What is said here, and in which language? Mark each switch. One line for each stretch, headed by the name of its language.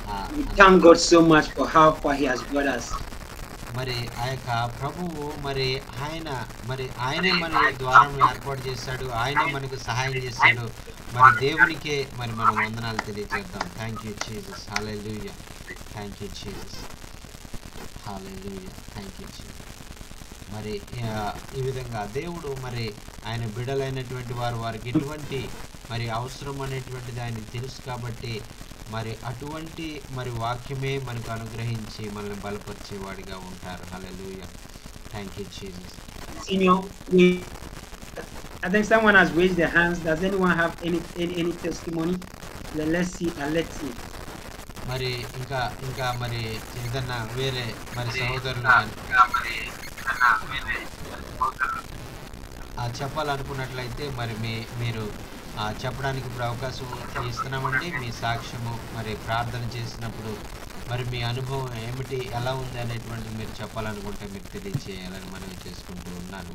English: We thank God so much for how far He has brought us.
Telugu: మరి ఆ యొక్క ప్రభువు మరి ఆయనే మన ద్వారం ఏర్పాటు చేశాడు, ఆయనే మనకు సహాయం చేశాడు. మరి దేవునికే మరి మనం వందనాలు తెలియజేద్దాం.
English: Thank you Jesus. Hallelujah. Thank you Jesus. Hallelujah. Thank you Jesus.
Telugu: మరి ఈ విధంగా దేవుడు మరి ఆయన బిడ్డలైనటువంటి వారికి ఎటువంటి మరి అవసరం అనేటువంటిది ఆయనకు తెలుసు కాబట్టి మరి అటువంటి మరి వాక్యమే మనకు అనుగ్రహించి మనల్ని బలపరిచేవాడిగా ఉంటారు.
English: Hallelujah. Thank you Jesus. Senior, I think someone has raised their hands. Does anyone have any testimony? Let's see.
Telugu: మరి ఇంకా మరి ఏదన్నా వేరే మరి సహోదరులు చెప్పాలనుకున్నట్లయితే మరి మీరు చెప్పడానికి ఇప్పుడు అవకాశం ఇస్తున్నామండి. మీ సాక్ష్యము మరి ప్రార్థన చేసినప్పుడు మరి మీ అనుభవం ఏమిటి, ఎలా ఉంది అనేటువంటిది మీరు చెప్పాలనుకుంటే మీరు తెలియచేయాలని మనవి చేసుకుంటూ ఉన్నాను.